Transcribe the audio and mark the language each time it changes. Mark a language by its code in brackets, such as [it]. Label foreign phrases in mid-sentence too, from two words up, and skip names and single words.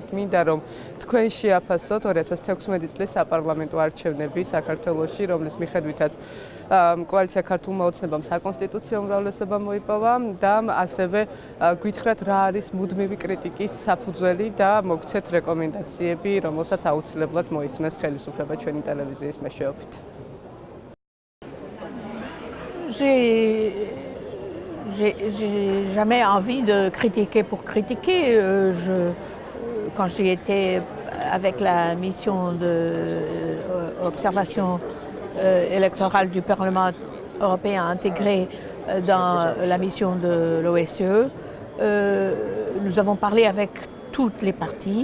[ka] მინდა რომ თქვენ შეაფასოთ 2016 წლის საპარლამენტო არჩევნები საქართველოში, რომლის მიხედვითაც კოალიცია ქართულმა ოცნებამ საკონსტიტუციო უმრავლესობა მოიპოვა და ასევე გითხრათ რა არის მუდმივი კრიტიკის საფუძველი და მოგცეთ რეკომენდაციები, რომელსაც აუცილებლად მოისმენს ხელისუფლება ჩვენი ტელევიზიის მეშვეობით. [fr] J'ai jamais envie de critiquer pour critiquer. Quand j'y étais avec la mission d'observation électorale du Parlement européen intégrée dans la mission de l'OSCE, nous avons parlé avec toutes les parties.